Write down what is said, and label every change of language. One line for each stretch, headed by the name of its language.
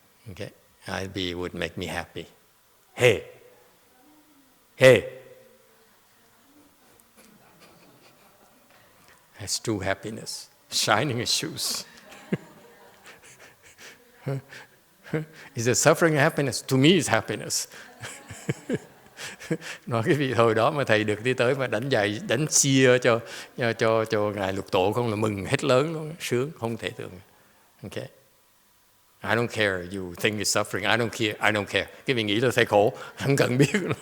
English: Okay, would make me happy. Hey. That's true happiness. Shining his shoes. Is it suffering happiness? To me, it's happiness.
Vietnamese: Nói cái vị hồi đó mà thầy được đi tới mà đánh chia cho Ngài Lục Tổ không là mừng hết lớn luôn, sướng không thể tưởng.
English: Okay. I don't care you think it's suffering. I don't care.
Vietnamese: Cái vị nghĩ là thầy khổ, không cần biết.